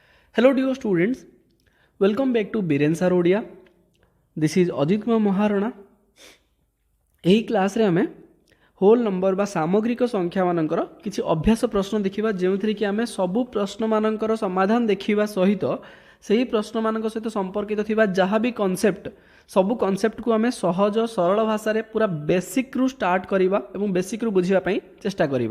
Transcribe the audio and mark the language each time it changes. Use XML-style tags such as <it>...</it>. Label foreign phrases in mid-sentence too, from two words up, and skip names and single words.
<en>Hello dear students, welcome back to Biren Sir Odia. This is Ajit Kumar Maharana.</en> <or>ଏହି କ୍ଲାସ୍ରେ ଆମେ</or> <en>whole number</en> <or>ବା ସାମଗ୍ରିକ ସଂଖ୍ୟାମାନଙ୍କର କିଛି ଅଭ୍ୟାସ ପ୍ରଶ୍ନ ଦେଖିବା, ଯେଉଁଥିରେ କି ଆମେ ସବୁ ପ୍ରଶ୍ନମାନଙ୍କର ସମାଧାନ ଦେଖିବା ସହିତ ସେହି ପ୍ରଶ୍ନମାନଙ୍କ ସହିତ ସମ୍ପର୍କିତ ଥିବା ଯାହା ବି କନସେପ୍ଟ ସବୁ କନସେପ୍ଟକୁ ଆମେ ସହଜ ସରଳ ଭାଷାରେ ପୁରା ବେସିକ୍ରୁ ଷ୍ଟାର୍ଟ କରିବା ଏବଂ ବେସିକ୍ରୁ ବୁଝିବା ପାଇଁ ଚେଷ୍ଟା କରିବା।</or>